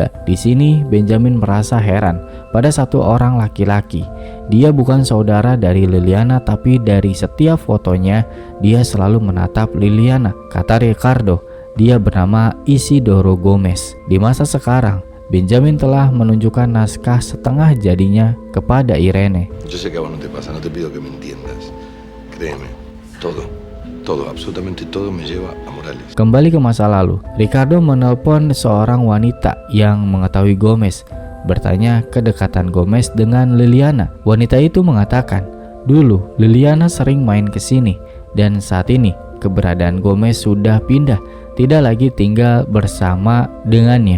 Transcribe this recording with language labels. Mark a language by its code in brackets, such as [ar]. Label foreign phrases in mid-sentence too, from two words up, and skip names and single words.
[id] Di sini Benjamin merasa heran pada satu orang laki-laki. Dia bukan saudara dari Liliana, tapi dari setiap fotonya dia selalu menatap Liliana. Kata Ricardo, dia bernama Isidoro Gomez. Di masa sekarang, Benjamin telah menunjukkan naskah setengah jadinya kepada Irene. [es] Yo sé que a vos no te pasa, no te pido que me entiendas. Créeme, todo, absolutamente todo me lleva a Morales. [id] Kembali ke masa lalu, Ricardo menelpon seorang wanita yang mengetahui Gomez, bertanya kedekatan Gomez dengan Liliana. Wanita itu mengatakan, dulu Liliana sering main ke sini dan saat ini keberadaan Gomez sudah pindah, tidak lagi tinggal bersama dengannya.